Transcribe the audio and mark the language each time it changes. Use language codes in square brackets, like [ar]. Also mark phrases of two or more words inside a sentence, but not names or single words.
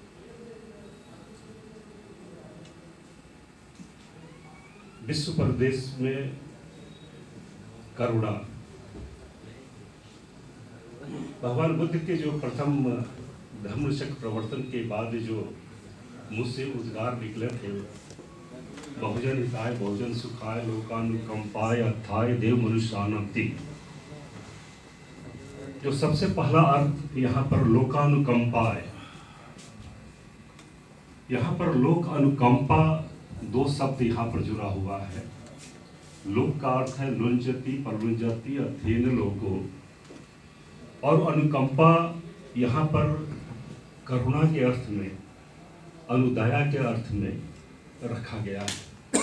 [hi] विश्व प्रदेश में करुणा, भगवान बुद्ध के जो प्रथम धम्मचक्र प्रवर्तन के बाद जो मुँह से उद्गार निकले थे, [pi] बहुजन हिताय बहुजन सुखाय लोकानुकंपाय अर्थाय देव मनुष्यानाति, [hi] जो सबसे पहला अर्थ यहाँ पर लोकानुकंपा है। यहाँ पर लोक अनुकंपा दो शब्द यहाँ पर जुड़ा हुआ है। लोक का अर्थ है [pi] लुंजति परलुंजति अध्ययन लोगो, [hi] और अनुकंपा यहाँ पर करुणा के अर्थ में, अनुदया के अर्थ में रखा गया है।